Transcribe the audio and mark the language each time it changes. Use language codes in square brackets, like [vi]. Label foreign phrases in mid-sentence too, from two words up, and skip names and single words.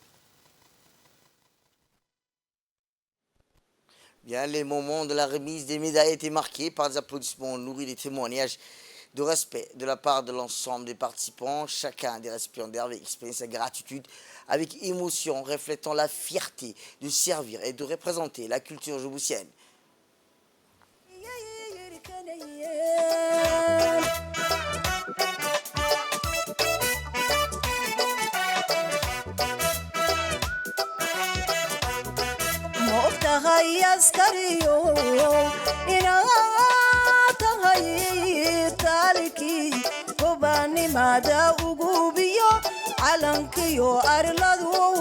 [fr] Bien, les moments de la remise des médailles étaient marqués par des applaudissements nourris des témoignages de respect de la part de l'ensemble des participants. Chacun des récipiendaires avait exprimé sa gratitude avec émotion, reflétant la fierté de servir et de représenter la culture djiboutienne. [so] tahay askariyo inaad tahay taalkii gobaanimada ugubiyo calankiyo arladu